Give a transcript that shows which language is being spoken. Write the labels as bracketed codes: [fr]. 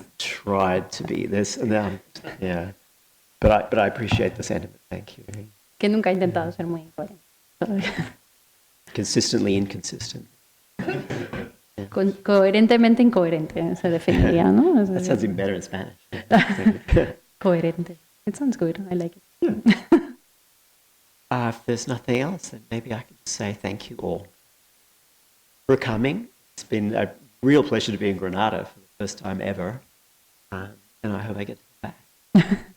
[en] Tried to be this, and yeah. But I appreciate the sentiment. Thank you. [es] Que nunca he intentado ser muy coherente. [en] Consistently inconsistent. [es] Coherentemente incoherente se definiría, ¿no? [en] That sounds even better in Spanish. Coherente. It sounds good. I like it. Yeah. If there's nothing else, then maybe I can say thank you all for coming. It's been a real pleasure to be in Granada for the first time ever, and I hope I get to come back.